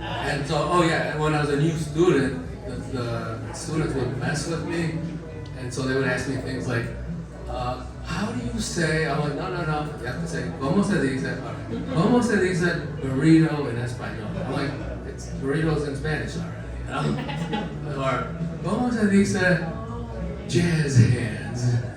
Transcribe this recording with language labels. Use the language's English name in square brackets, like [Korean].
[English] And so, and when I was a new student, the the students would mess with me, and so they would ask me things like, how do you say, I'm like, no, you have to say, [Spanish] ¿cómo se dice? ¿Cómo se dice burrito en español? [English] I'm like, it's burritos in Spanish already, you know? [Spanish] Or, ¿cómo se dice jazz hands?